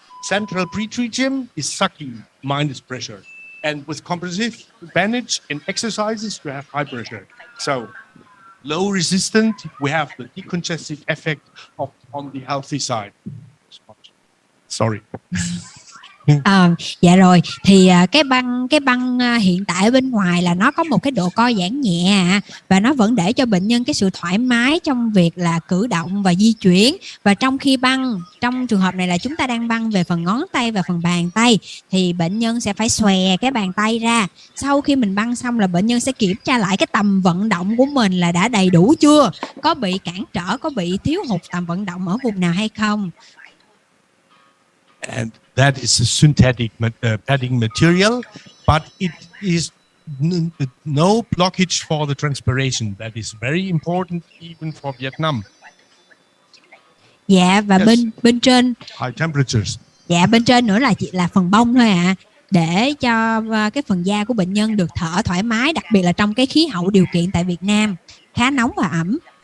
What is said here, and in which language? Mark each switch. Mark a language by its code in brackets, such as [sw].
[en] Central pretracheum is sucking minus pressure. And with compressive bandage and exercises, you have high pressure. So low resistant, we have the decongestive effect on the healthy side. Sorry. [vi] Dạ rồi, thì cái băng hiện tại ở bên ngoài là nó có một cái độ co giãn nhẹ và nó vẫn để cho bệnh nhân cái sự thoải mái trong việc là cử động và di chuyển. Và trong khi băng, trong trường hợp này là chúng ta đang băng về phần ngón tay và phần bàn tay, thì bệnh nhân sẽ phải xòe cái bàn tay ra. Sau khi mình băng xong là bệnh nhân sẽ kiểm tra lại cái tầm vận động của mình là đã đầy đủ chưa, có bị cản trở, có bị thiếu hụt tầm vận động ở vùng nào hay không. [en] And that is a synthetic padding material, but it is no blockage for the transpiration. That is very important even for Vietnam. [vi] Dạ, và [en] Yes. [vi] bên trên [en] High temperatures. [vi] Dạ, bên trên nữa là chỉ là phần bông thôi ạ, để cho cái phần da của bệnh nhân được thở thoải mái, đặc biệt là trong cái khí hậu điều kiện tại Việt Nam khá nóng và ẩm.